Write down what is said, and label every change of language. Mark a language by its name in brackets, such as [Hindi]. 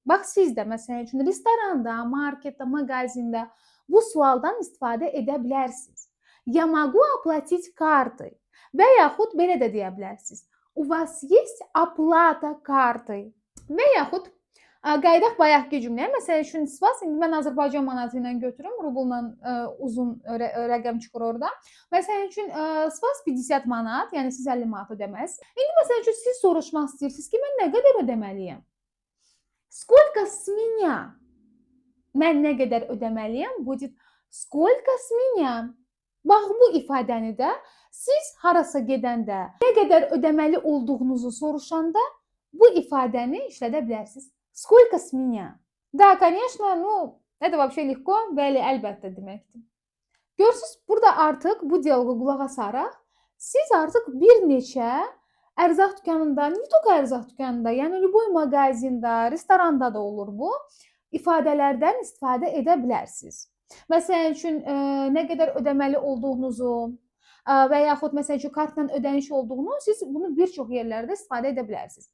[Azerbaijani] Bax siz də məsələn üçün restoranda, marketdə, mağazində bu sualdan istifadə edə bilərsiniz. [Russian] Я могу оплатить картой. [Azerbaijani] Və yaxud belə də deyə bilərsiniz. [Russian] У вас есть оплата картой. [Azerbaijani] Və yaxud qayıdaq bayaqki cümləyə. Məsələn üçün sivas, indi mən Azərbaycan manatı ilə götürüm, rublla uzun rəqəm çıxır orada. Məsələn üçün sivas 50 manat, yəni siz 50 manat ödəməlisiniz. İndi məsələn üçün siz soruşmaq istəyirsiniz ki, mən nə qədər ödəməliyəm? [Russian] Сколько с меня? [Azerbaijani] Mən nə qədər ödəməliyəm? [Russian] Будет сколько с меня? [Azerbaijani] Bax bu ifadəni də siz harasa gedəndə nə qədər ödəməli olduğunuzu soruşanda bu ifadəni işlədə bilərsiniz. [Russian] Сколько с меня? Да, конечно, ну, это вообще легко. [Azerbaijani] Bəli, əlbəttə deməkdir. Görürsüz, burada artıq bu dialoqa qulaq asaraq siz artıq bir neçə ərzaq dükanında, [Russian] не только [Azerbaijani] ərzaq dükanında, yəni любой mağazində, restoranda da olur bu, ifadələrdən istifadə edə bilərsiniz. Məsələn üçün, nə qədər ödəməli olduğunuzu və yaxud məsələn üçün kartla ödəniş olduğunu siz bunu bir çox yerlərdə istifadə edə bilərsiniz.